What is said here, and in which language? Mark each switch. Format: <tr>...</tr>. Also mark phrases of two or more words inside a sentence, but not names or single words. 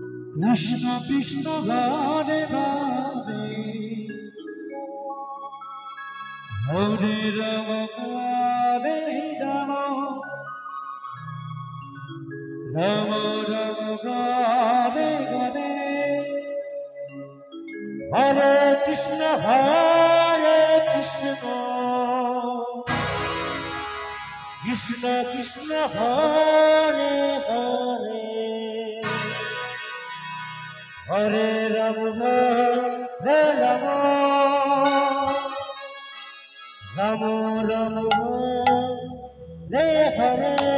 <sa>কৃষ্ণ কৃষ্ণ রাধে রাধে হরে রাম রাধে রাম রাম রাম রাধে রাধে হরে কৃষ্ণ কৃষ্ণ কৃষ্ণ হরে হরে হরে রাম হরে রাম রাম রাম হরে হরে</sa>